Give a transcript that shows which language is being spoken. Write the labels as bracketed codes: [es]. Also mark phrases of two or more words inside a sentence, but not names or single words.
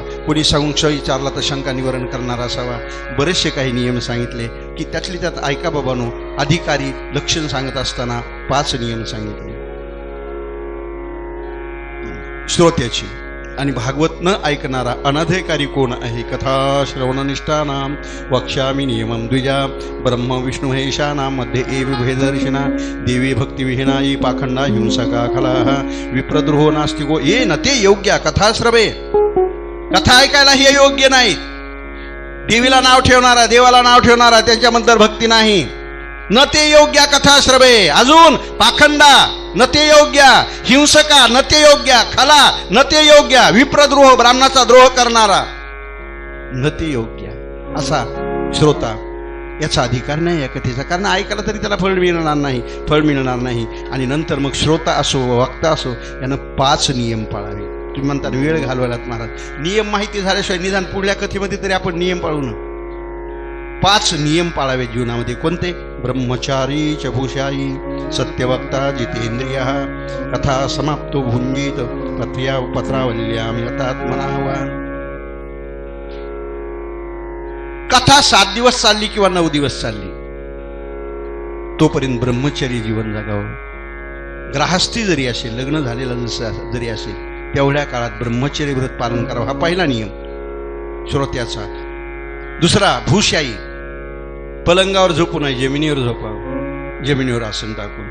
[mr] कोणी संशय विचारला तर शंका निवारण करणारा असावा. बरेचसे काही नियम सांगितले की त्यातली त्यात ऐका बाबांनो, अधिकारी लक्षण सांगत असताना 5 नियम सांगितले श्रोत्याची. आणि भागवत न ऐकणारा अनधिकारी कोण आहे? [sa] कथा श्रवणनिष्ठानां वक्ष्यामि नियमं द्विजा ब्रह्म विष्णु महेशानां मध्ये एव भेदर्शिना देवी भक्तिविहीना ये पाखंडा हिंसका खलाः विप्रद्रोहो नास्तिको ये न ते योग्य कथा श्रवे. [mr] कथा ऐकायला हे योग्य नाही. देवीला नाव ठेवणारा, देवाला नाव ठेवणारा, त्यांच्याबद्दल भक्ती नाही, [sa] न ते योग्य कथा श्रवे. [mr] अजून पाखंडा, [sa] न ते योग्य, [mr] हिंसका, [sa] न ते योग्य, [mr] खला, [sa] न ते योग्य, [mr] विप्रद्रोह, ब्राह्मणाचा द्रोह करणारा, [sa] न ते योग्य [mr] असा श्रोता, याचा अधिकार नाही या कथेचा. कारण ऐकायला तरी त्याला फळ मिळणार नाही. आणि नंतर मग श्रोता असो वक्ता असो यानं 5 नियम पाळावे. तुम्ही म्हणता वेळ घालवायलात महाराज, नियम माहिती झाल्याशिवाय निदान पुढल्या कथेमध्ये तरी आपण नियम पाळू ना. 5 नियम पाळावे जीवनामध्ये. कोणते? [sa] ब्रह्मचारी च भूषाई, सत्यवक्ता जितेंद्रिय, कथा समाप्तो भुंजीत पत्रावल्याम यथात्मना. [mr] कथा 7 दिवस चालली किंवा 9 दिवस चालली तोपर्यंत ब्रह्मचर्य जीवन जगावं. ग्राहस्थी जरी असेल, लग्न झालेलं जरी असेल, तेवढ्या काळात ब्रह्मचर्य व्रत पालन करावं. हा पहिला नियम श्रोत्याचा. दुसरा भूशाई, पलंगावर झोपू नये, जमिनीवर झोपावं, जमिनीवर आसन टाकून.